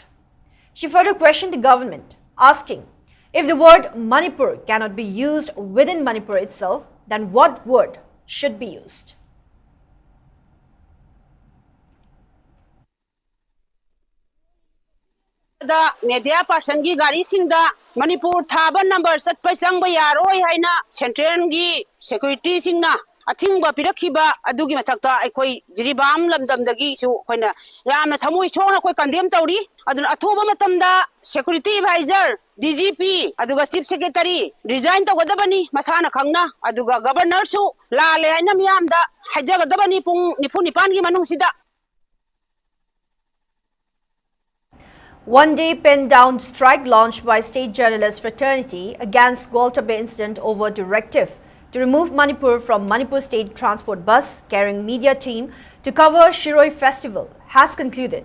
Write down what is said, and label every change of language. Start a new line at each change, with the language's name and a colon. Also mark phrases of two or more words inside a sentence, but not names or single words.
English: She further questioned the government, asking, if the word Manipur cannot be used within Manipur itself, then what word should be used? The media person
Manipuri: gi gari sing da Manipur thaba number sat pa sang ba yaroi haina central gi security sing na athing ba pirakhiba adugi mathakta aikoi Jirbam lamdam dagi su koina yamna thamoi chona koi condemn tawri aduna athoba matamda
English: security advisor
Manipuri: DGP aduga
English: chief secretary
Manipuri: resign tawgadabani masana khangna aduga governor su la le haina miyamda hajagadabani pung nipu nipan gi manung sida.
English: One-day pen-down strike launched by state journalist fraternity against Gualtabi incident over directive to remove Manipur from Manipur state transport bus carrying media team to cover Shiroi festival has concluded.